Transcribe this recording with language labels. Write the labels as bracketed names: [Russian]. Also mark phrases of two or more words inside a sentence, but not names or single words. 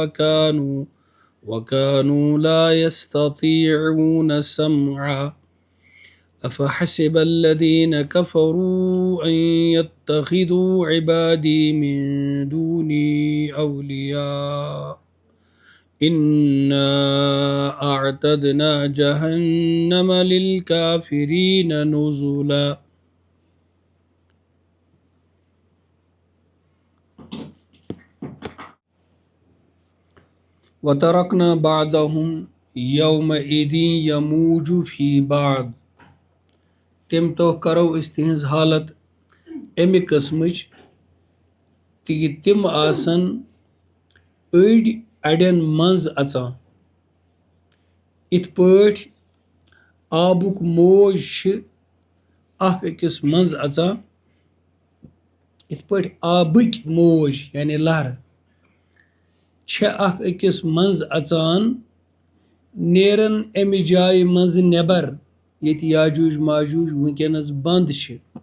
[Arabic] وكانوا لا يستطيعون سمعا أفحسب الذين كفروا أن يتخذوا عبادي من دوني أولياء إنا أعتدنا جهنم للكافرين نزلا. وَتَرَكْنَا بَعْضَهُمْ يَوْمَئِذٍ يَمُوجُ فِي بَعْضٍ [Kashmiri] تَمہِ دۄہ کرو أسۍ تِہنٛز حالت اَمہِ قٕسمٕچ تہِ تِم آسن أڑۍ اَڑٮ۪ن منٛز اژان یِتھ پٲٹھۍ آبُک موج چھِ اکھ أکِس منٛز اژان یِتھ پٲٹھۍ آبٕکۍ موج یعنی لہرٕ چھےٚ اکھ أکِس منٛز اژان نیرن اَمہِ جایہِ منٛز نٮ۪بر ییٚتہِ یاجوج ماجوج وٕنکیٚنس بنٛد چھِ